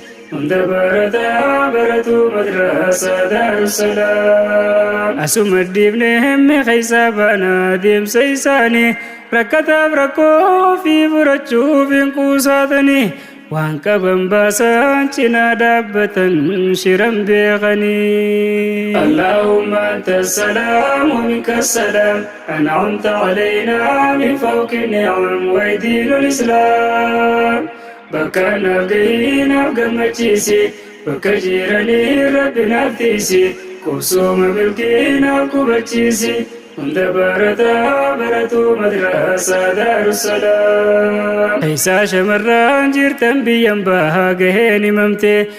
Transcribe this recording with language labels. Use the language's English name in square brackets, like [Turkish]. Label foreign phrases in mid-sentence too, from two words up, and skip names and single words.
[Oromo] hunda barataa baratu madrasa Daarussalaam. Asuma dhiifne hemme keeysaa baana deemsa isaanii, rakkataaf rakkoo ofii furachuuf hin quusaatanii, waan qaban baasaan cinaa dhaabbatan shiran beekanii. [Arabic] اللهم أنت السلام ومنك السلام. أنعمت علينا من فوق النعم ودين الإسلام. [Oromo] Bakka naaf gahii naaf gammachiisi. Bakka jiranii Rabbi naaf tiisi. Qubsuma milkii naaf qubachiisi. Hunda barataa baratu madrasaa Daarussalaam. Eessaa shamarran jirtan biyyan bahaa gaheen himamte.